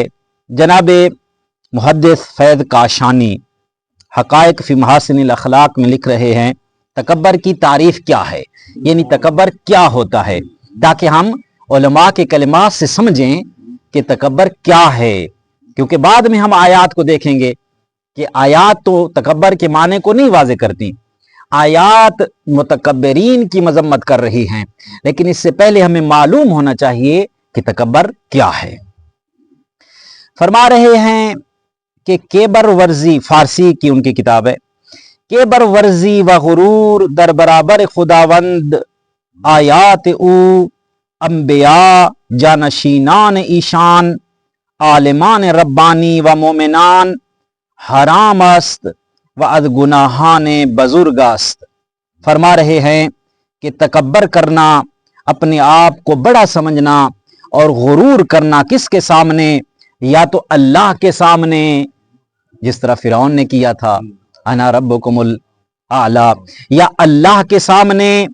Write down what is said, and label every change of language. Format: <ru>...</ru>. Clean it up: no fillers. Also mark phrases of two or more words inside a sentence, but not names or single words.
<ur>جناب محدث فیض کاشانی حقائق فی محاسن الاخلاق میں لکھ رہے ہیں تکبر کی تعریف کیا ہے، یعنی تکبر کیا ہوتا ہے، تاکہ ہم علماء کے کلمات سے سمجھیں کہ تکبر کیا ہے، کیونکہ بعد میں ہم آیات کو دیکھیں گے کہ آیات تو تکبر کے معنی کو نہیں واضح کرتی، آیات متکبرین کی مذمت کر رہی ہیں، لیکن اس سے پہلے ہمیں معلوم ہونا چاہیے کہ تکبر کیا ہے۔ فرما رہے ہیں کہ</ur> <fa>کیبر ورزی،</fa> <ur>فارسی کی ان کی کتاب ہے،</ur> <fa>کیبر ورزی و غرور در برابر خداوند آیات او انبیاء جانشینان ایشان عالمان ربانی و مومنان حرام است و از گناہان بزرگ است۔</fa> <ur>فرما رہے ہیں کہ تکبر کرنا، اپنے آپ کو بڑا سمجھنا اور غرور کرنا کس کے سامنے؟ یا تو اللہ کے سامنے، جس طرح فرعون نے کیا تھا</ur> <ar>انا ربکم الاعلی،</ar> <ur>یا اللہ کے سامنے،</ur>